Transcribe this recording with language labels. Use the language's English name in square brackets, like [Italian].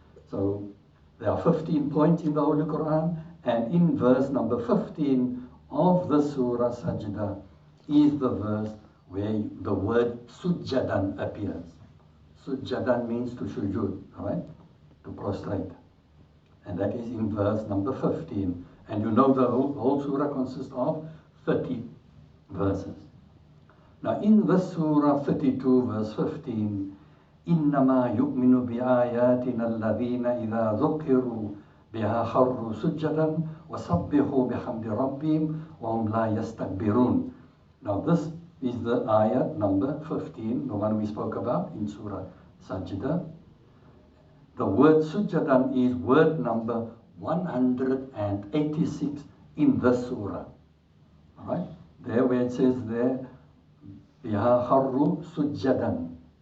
[English] So there are 15 points in the Holy Quran, and in verse number 15 of the Surah Sajda is the verse where the word Sujjadan appears. Sujjadan means to sujood, all right? To prostrate. And that is in verse number 15. And you know the whole surah consists of 30 verses. Now in the Surah 32 verse 15, [Arabic] إِنَّمَا يُؤْمِنُ بِآيَاتِنَا الَّذِينَ إِذَا ذُكِّرُوا بِهَا خَرُّوا سُجَّدًا وَسَبِّحُوا بِحَمْدِ رَبِّهِمْ وَهُمْ لَا يَسْتَكْبِرُونَ. [English] Now this is the ayat number 15, the one we spoke about in Surah Sajda. The word Sujjadan is word number 186 in the surah. All right? There where it says there, [Arabic] Biha Kharru Sujjadan.